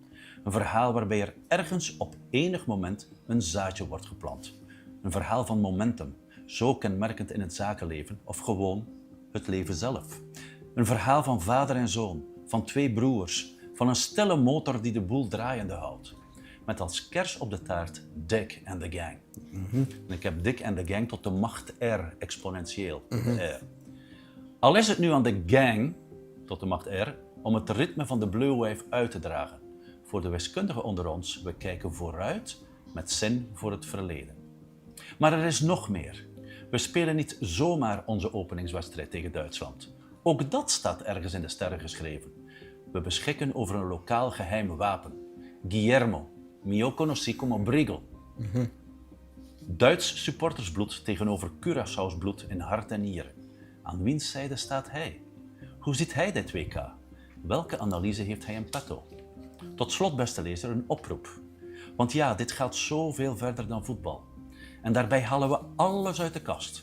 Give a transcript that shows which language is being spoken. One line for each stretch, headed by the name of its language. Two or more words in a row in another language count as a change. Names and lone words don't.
Dutch: Een verhaal waarbij er ergens op enig moment een zaadje wordt geplant. Een verhaal van momentum, zo kenmerkend in het zakenleven of gewoon het leven zelf. Een verhaal van vader en zoon, van twee broers, van een stille motor die de boel draaiende houdt. Met als kers op de taart Dick and the Gang. En ik heb Dick and the Gang tot de macht R exponentieel. R. Al is het nu aan de gang, tot de macht R, om het ritme van de Blue Wave uit te dragen. Voor de wiskundigen onder ons, we kijken vooruit met zin voor het verleden. Maar er is nog meer. We spelen niet zomaar onze openingswedstrijd tegen Duitsland. Ook dat staat ergens in de sterren geschreven. We beschikken over een lokaal geheim wapen. Guillermo, mio conosci como Briegel. Duits supportersbloed tegenover Curaçao's bloed in hart en nieren. Aan wiens zijde staat hij? Hoe ziet hij dit WK? Welke analyse heeft hij in petto? Tot slot, beste lezer, een oproep. Want ja, dit gaat zoveel verder dan voetbal. En daarbij halen we alles uit de kast.